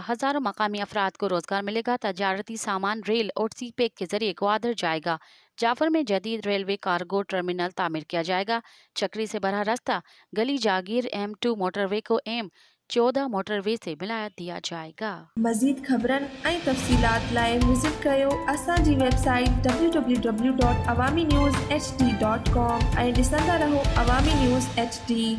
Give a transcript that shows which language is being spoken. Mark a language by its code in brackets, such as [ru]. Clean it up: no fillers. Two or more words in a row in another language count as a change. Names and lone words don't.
[ur] ہزاروں مقامی افراد کو روزگار ملے گا۔ تجارتی سامان ریل اور سی پیک کے ذریعے گوادر جائے گا۔ جعفر میں جدید ریلوے کارگو ٹرمینل تعمیر کیا جائے گا۔ چکری سے براہ راستہ گلی جاگیر M2 موٹر وے کو M14 موٹر وے سے ملا دیا جائے گا۔ [sd] مزید خبرن ऐं तफ़सीलात लाइ विज़िट कयो असांजी वेबसाइट www.awamiNewsHD.com ऐं ॾिसंदा रहो अवामी न्यूज़ HD।